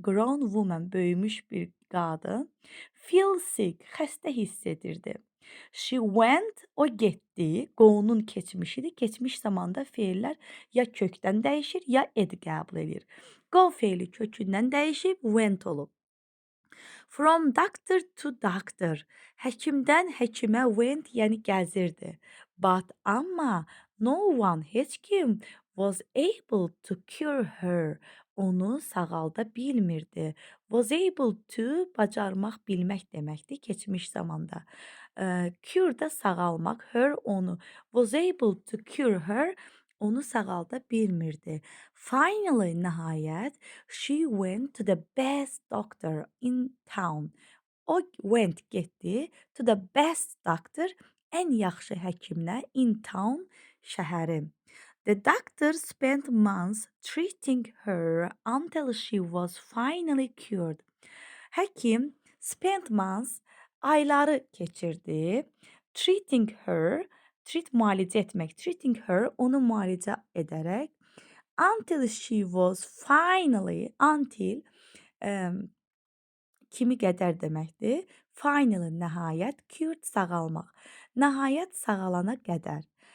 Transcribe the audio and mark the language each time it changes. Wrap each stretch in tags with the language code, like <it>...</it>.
<az>Grown woman, böyümüş bir qadın.</az> <en>Feel sick,</en> <az>xəstə hiss edirdi.</az> <en>She went,</en> <az>o getdi. Go'nun keçmişidir. Keçmiş zamanda feillər ya kökdən dəyişir, ya ed qəbul edir. Go feili kökündən dəyişib,</az> <en>went olub. From doctor to doctor.</en> <az>Həkimdən həkimə went, yəni gəzirdi.</az> <en>But, amma, no one,</en> <az>heç kim</az> <en>was able to cure her.</en> <az>Onu sağalda bilmirdi.</az> <en>Was able to,</en> <az>bacarmaq, bilmək deməkdir keçmiş zamanda. Cure da sağalmaq, her onu.</az> <en>Was able to cure her,</en> <az>onu sağalda bilmirdi.</az> <en>Finally,</en> <az>nəhayət,</az> <en>she went to the best doctor in town. O went, getdi, to the best doctor,</en> <az>ən yaxşı həkimlə,</az> <en>in town, şəhəri. The doctor spent months treating her until she was finally cured.</en> <az>Həkim</az> <en>spent months,</en> <az>ayları keçirdi.</az> <en>Treating her, treat müalicə etmək, treating her,</en> <az>onu müalicə edərək.</az> <en>Until she was finally, until kimi qədər deməkdir. Finally,</en> <az>nəhayət, cured, sağalmaq. Nəhayət sağalana qədər.</az>